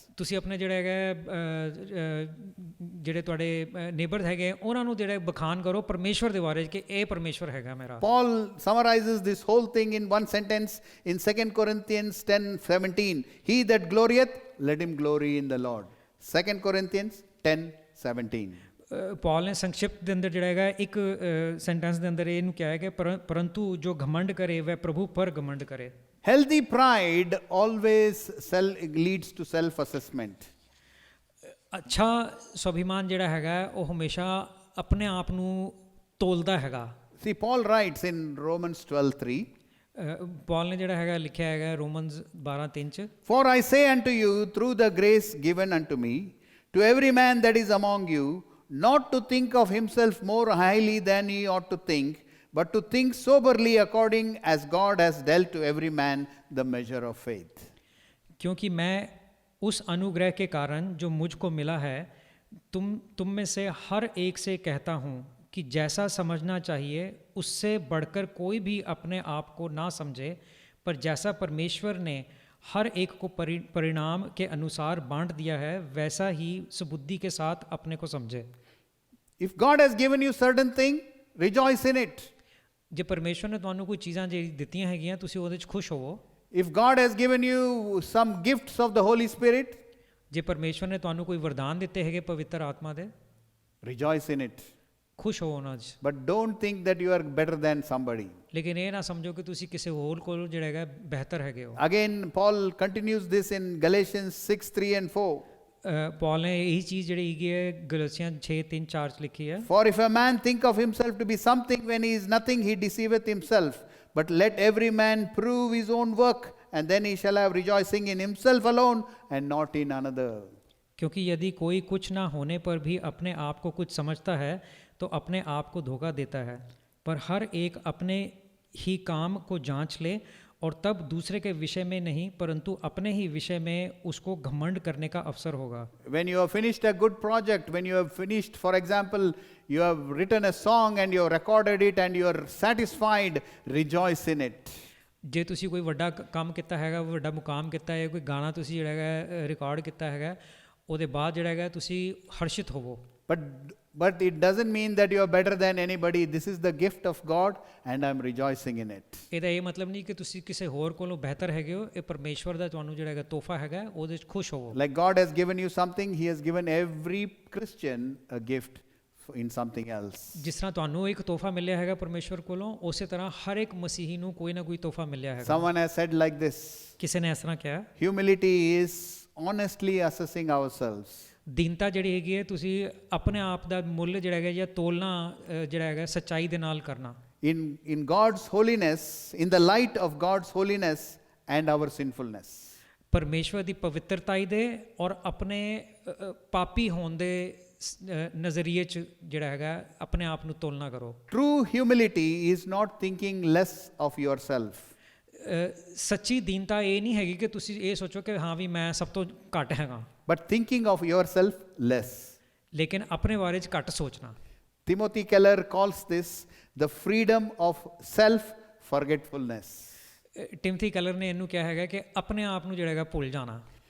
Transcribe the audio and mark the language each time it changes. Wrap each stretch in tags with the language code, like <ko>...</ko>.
<pa>ਤੁਸੀਂ ਆਪਣੇ ਜਿਹੜਾ ਹੈਗਾ ਜਿਹੜੇ ਤੁਹਾਡੇ ਨੇਬਰ ਹੈਗੇ ਉਹਨਾਂ ਨੂੰ ਜਿਹੜੇ ਬਖਾਨ ਕਰੋ ਪਰਮੇਸ਼ਵਰ ਦੇ ਬਾਰੇ ਕਿ ਇਹ ਪਰਮੇਸ਼ਵਰ ਹੈਗਾ ਮੇਰਾ.</pa> <en>Paul summarizes this whole thing in one sentence in 2 Corinthians 10:17. He that glorieth, let him glory in the Lord. 2 Corinthians 10:17.</en> <pa>ਪੌਲ ਨੇ ਸੰਖਿਪਤ ਦੇ ਅੰਦਰ ਜਿਹੜਾ ਹੈਗਾ ਇੱਕ ਸੈਂਟੈਂਸ ਦੇ ਅੰਦਰ ਇਹਨੂੰ ਕਿਹਾ ਹੈ ਕਿ</pa> <hi>ਪਰੰਤੂ ਜੋ ਘਮੰਡ ਕਰੇ</hi> <pa>ਵਹ ਪ੍ਰਭੂ ਪਰ ਘਮੰਡ ਕਰੇ.</pa> <en>Healthy pride always leads to self-assessment.</en> <pa>ਅੱਛਾ ਸਵਾਭਿਮਾਨ ਜਿਹੜਾ ਹੈਗਾ ਉਹ ਹਮੇਸ਼ਾ ਆਪਣੇ ਆਪ ਨੂੰ ਤੋਲਦਾ ਹੈਗਾ.</pa> <en>See, Paul writes in Romans 12:3.</en> <pa>ਪੌਲ ਨੇ ਜਿਹੜਾ ਹੈਗਾ ਲਿਖਿਆ ਹੈਗਾ ਰੋਮਨਸ 12:3 ਚ,</pa> <en>For I say unto you, through the grace given unto me, to every man that is among you, not to think of himself more highly than he ought to think, but to think soberly according as God has dealt to every man the measure of faith.</en> <hi>क्योंकि मैं उस अनुग्रह के कारण जो मुझको मिला है तुम में से हर एक से कहता हूँ कि जैसा समझना चाहिए उससे बढ़कर कोई भी अपने आप को ना समझे, पर जैसा परमेश्वर ने हर एक को परिणाम के अनुसार बांट दिया है वैसा ही सुबुद्धि के साथ अपने को समझे.</hi> <en>If God has given you certain thing, rejoice in it.</en> <pa>ਜੇ ਪਰਮੇਸ਼ਵਰ ਨੇ ਤੁਹਾਨੂੰ ਕੋਈ ਚੀਜ਼ਾਂ ਜਿਹੜੀ ਦਿੱਤੀਆਂ ਹੈਗੀਆਂ ਤੁਸੀਂ ਉਹਦੇ 'ਚ ਖੁਸ਼ ਹੋਵੋ.</pa> <en>If God has given you some gifts of the Holy Spirit,</en> <pa>ਜੇ ਪਰਮੇਸ਼ਵਰ ਨੇ ਤੁਹਾਨੂੰ ਕੋਈ ਵਰਦਾਨ ਦਿੱਤੇ ਹੈਗੇ ਪਵਿੱਤਰ ਆਤਮਾ ਦੇ,</pa> <en>rejoice in it.</en> <pa>ਖੁਸ਼ ਹੋਵੋ ਉਹਨਾਂ 'ਚ.</pa> <en>But don't think that you are better than somebody.</en> <pa>ਲੇਕਿਨ ਇਹ ਨਾ ਸਮਝੋ ਕਿ ਤੁਸੀਂ ਕਿਸੇ ਹੋਰ ਕੋਲ ਜਿਹੜਾ ਹੈਗਾ ਬਿਹਤਰ ਹੈਗੇ ਹੋ.</pa> <en>Again, Paul continues this in Galatians 6:3 and 4.</en> <pa>ਪੌਲ ਨੇ ਇਹੀ ਚੀਜ਼ ਜਿਹੜੀ ਹੈਗੀ ਹੈ ਗਲਾਤੀਆਂ 6:3-4 ਚ ਲਿਖੀ ਹੈ.</pa> <en>For if a man think of himself to be something when he is nothing, he deceiveth himself. But let every man prove his own work, and then he shall have rejoicing in himself alone and not in another.</en> <hi>क्योंकि यदि कोई कुछ ना होने पर भी अपने आप को कुछ समझता है तो अपने आप को धोखा देता है, पर हर एक अपने ही काम को जांच ले और तब दूसरे के विषय में नहीं परंतु अपने ही विषय में उसको घमंड करने का अवसर होगा.</hi> <en>When you have finished a good project, when you have finished, for example, you have written a song and you have recorded it and you are satisfied, rejoice in it.</en> <pa>ਜੇ ਤੁਸੀਂ ਕੋਈ ਵੱਡਾ ਕੰਮ ਕੀਤਾ ਹੈਗਾ, ਵੱਡਾ ਮੁਕਾਮ ਕੀਤਾ ਹੈ, ਕੋਈ ਗਾਣਾ ਤੁਸੀਂ ਜਿਹੜਾ ਹੈਗਾ ਰਿਕਾਰਡ ਕੀਤਾ ਹੈਗਾ, ਉਹਦੇ ਬਾਅਦ ਜਿਹੜਾ ਹੈਗਾ ਤੁਸੀਂ ਹਰਸ਼ਿਤ ਹੋਵੋ.</pa> <en>But it doesn't mean that you are better than anybody. This is the gift of God and I'm rejoicing in it.</en> <pa>ਇਹਦਾ ਇਹ ਮਤਲਬ ਨਹੀਂ ਕਿ ਤੁਸੀਂ ਕਿਸੇ ਹੋਰ ਕੋਲੋਂ ਬਿਹਤਰ ਹੈਗੇ ਹੋ. ਇਹ ਪਰਮੇਸ਼ਵਰ ਦਾ ਤੁਹਾਨੂੰ ਜਿਹੜਾ ਹੈਗਾ ਤੋਹਫਾ ਹੈਗਾ, ਉਹਦੇ 'ਚ ਖੁਸ਼ ਹੋਵੋ.</pa> <en>Like God has given you something, He has given every Christian a gift in something else.</en> <pa>ਜਿਸ ਤਰ੍ਹਾਂ ਤੁਹਾਨੂੰ ਇੱਕ ਤੋਹਫਾ ਮਿਲਿਆ ਹੈਗਾ ਪਰਮੇਸ਼ਵਰ ਕੋਲੋਂ, ਉਸੇ ਤਰ੍ਹਾਂ ਹਰ ਇੱਕ ਮਸੀਹੀ ਨੂੰ ਕੋਈ ਨਾ ਕੋਈ ਤੋਹਫਾ ਮਿਲਿਆ ਹੈਗਾ.</pa> <en>Someone has said like this.</en> <pa>ਕਿਸੇ ਨੇ ਇਸ ਤਰ੍ਹਾਂ ਕਿਹਾ,</pa> <en>Humility is honestly assessing ourselves.</en> <pa>ਦੀਨਤਾ ਜਿਹੜੀ ਹੈਗੀ ਹੈ ਤੁਸੀਂ ਆਪਣੇ ਆਪ ਦਾ ਮੁੱਲ ਜਿਹੜਾ ਹੈਗਾ ਜਾਂ ਤੋਲਣਾ ਜਿਹੜਾ ਹੈਗਾ ਸੱਚਾਈ ਦੇ ਨਾਲ ਕਰਨਾ.</pa> <en>In God's holiness, in the light of God's holiness and our sinfulness.</en> <pa>ਪਰਮੇਸ਼ਵਰ ਦੀ ਪਵਿੱਤਰਤਾਈ ਦੇ ਔਰ ਆਪਣੇ ਪਾਪੀ ਹੋਣ ਦੇ ਨਜ਼ਰੀਏ 'ਚ ਜਿਹੜਾ ਹੈਗਾ ਆਪਣੇ ਆਪ ਨੂੰ ਤੋਲਣਾ ਕਰੋ.</pa> <en>True humility is not thinking less of yourself.</en> <pa>ਸੱਚੀ ਦੀਨਤਾ ਇਹ ਨਹੀਂ ਹੈਗੀ ਕਿ ਤੁਸੀਂ ਇਹ ਸੋਚੋ ਕਿ ਹਾਂ ਵੀ ਮੈਂ ਸਭ ਤੋਂ ਘੱਟ ਹੈਗਾ,</pa> <en>But thinking of yourself less.</en> <pa>ਲੇਕਿਨ ਆਪਣੇ ਬਾਰੇ 'ਚ ਘੱਟ ਸੋਚਣਾ.</pa> <en>Timothy Keller calls this the freedom of self-forgetfulness.</en> <pa>ਟਿਮਥੀ colour ਨੇ ਇਹਨੂੰ ਕਿਹਾ ਹੈਗਾ ਕਿ ਆਪਣੇ ਆਪ ਨੂੰ ਜਿਹੜਾ ਹੈਗਾ ਭੁੱਲ ਜਾਣਾ।</pa>